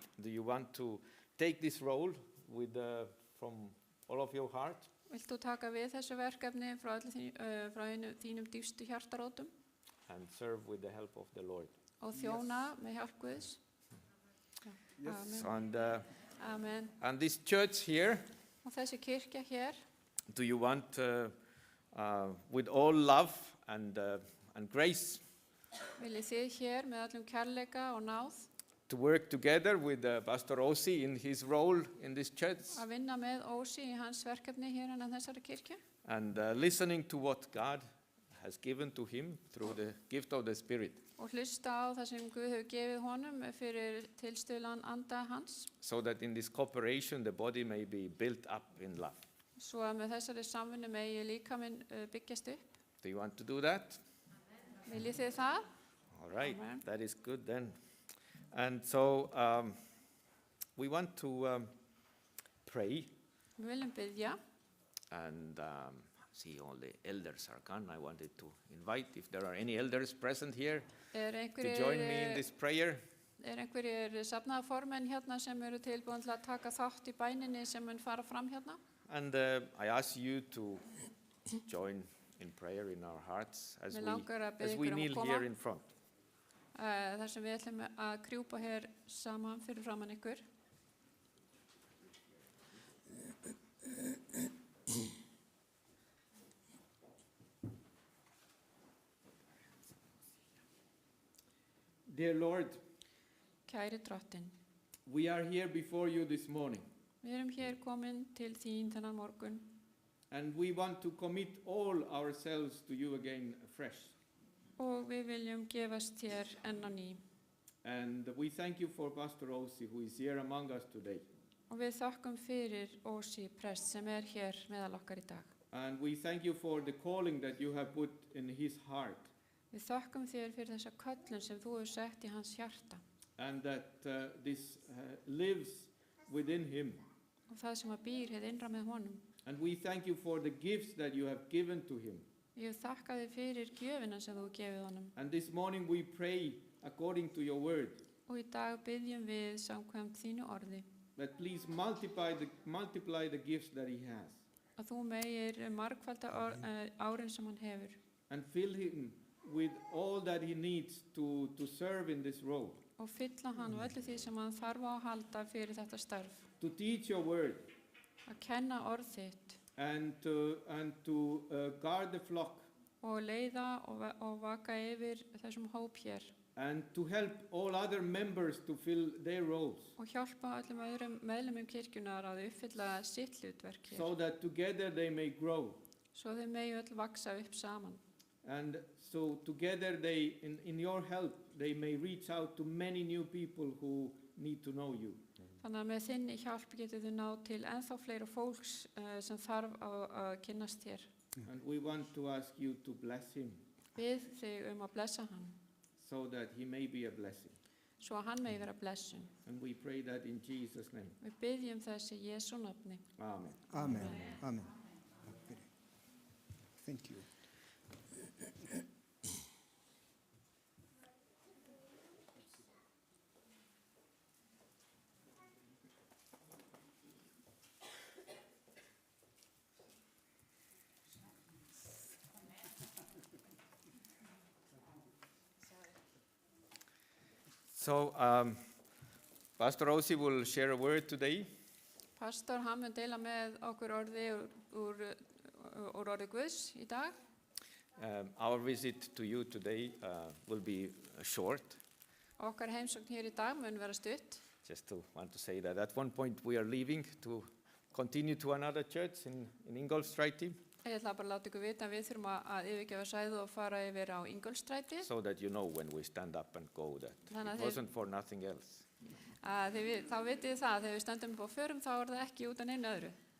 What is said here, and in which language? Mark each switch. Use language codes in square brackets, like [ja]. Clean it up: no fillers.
[en] do you want to take this role with, from all of your heart? [is] Vilt þú taka við þessu verkefni frá þínum dýpstu hjartarótum [en] And serve with the help of the Lord. [is] og þjóna með hjálp Guðs? [en] Yes. Amen. And, Amen. and this church here, [is] Og þessi kirkja hér, [en] do you want, with all love and grace, [is] viljið þið hér með allum kærleika og náð [en] to work together with Pastor Ossi in his role in this church [is] að vinna með Ósi í hans verkefni hér innan þessari kirkju [en] and listening to what God has given to him through the gift of the Spirit, [is] og hlusta á það sem Guð hefur gefið honum fyrir tilstuðlan anda hans, [en] so that in this cooperation the body may be built up in love. [is] svo að með þessari samvinnu megi líkaminn byggjast upp. [en] Do you want to do that? [is] Viljið þið það? [en] All right, Amen. that is good then. And so we want to pray, [is] Við viljum biðja. [en] and see all the elders are gone. I wanted to invite, if there are any elders present here, to join me in this prayer. [is] Einhverjir safnaðarformenn hérna sem eru tilbúin til að taka þátt í bæninni sem mun fara fram hérna? [en] And I ask you to join in prayer in our hearts as [is] Mig langar að biðja [en] we [is] ykkur að [en] kneel [is] koma. [en] here in front. [is] Þar sem við ætlum að krjúpa hér saman fyrir framann ykkur. [en] Dear Lord, [is] Kæri Drottinn, [en] we are here before you this morning, [is] við erum hér komin til þín þennan morgun [en] and we want to commit all ourselves to you again afresh. [is] og við viljum gefast þér enn á ný. [en] And we thank you for Pastor Ossi, who is here among us today. [is] Og við þökkum fyrir Ósi prest sem hér meðal okkar í dag. [en] And we thank you for the calling that you have put in his heart, [is] Við þökkum þér fyrir þessa köllun sem þú hefur sett í hans hjarta [en] and that this lives within him. [is] og það sem býr hér innra með honum. [en] And we thank you for the gifts that you have given to him. [is] Ég þakka þér fyrir gjöfina sem þú gefið honum. [en] And this morning we pray according to your word, [is] Og í dag byggjum við samkvæmt þínu orði [en] that please multiply the gifts that he has, [is] að þú megir margfalda árin sem hann hefur [en] and fill him with all that he needs to serve in this role, [is] og fylla hann og öllu því sem hann þarf á að halda fyrir þetta starf. [en] to teach your word, [is] Að kenna orð þitt [en] and to guard the flock, [is] og leiða og vaka yfir þessum hóp hér [en] and to help all other members to fill their roles, [is] og hjálpa öllum öðrum meðlumum kirkjunar að uppfylla sitt hlutverk hér. [en] so that together they may grow. [is] Svo þau megi öll vaksa upp saman. [en] And so together they, in your help, they may reach out to many new people who need to know you. [is] Þannig að með þinni hjálp getur þau náð til ennþá fleira fólks sem þarf að kynnast þér. [en] And we want to ask you to bless him, [is] Bið þig að blessa hann, [en] so that he may be a blessing. [is] svo að hann megi vera blessun. [en] And we pray that in Jesus' name. [is] Við biðjum þessi í Jesú nafni. [en] Amen. Amen. Amen. Thank you. So, Pastor Rosi will share a word today. [is] Pastor, hann mun deila með okkur orði úr orði Guðs í dag. [en] Our visit to you today will be short. [is] Okkar heimsókn hér í dag mun vera stutt. [en] Just to want to say that at one point we are leaving to continue to another church in Ingolstræti, [is] Ég ætla bara að láta ykkur vita að við þurfum að yfirgefa svæðið og fara yfir á Ingólfsstræti. [en] so that you know when we stand up and go that [is] Þannig að [en] it wasn't for nothing else. [is] Þá vitið þið það að þegar við stöndum upp og förum þá það ekki út af neinu öðru.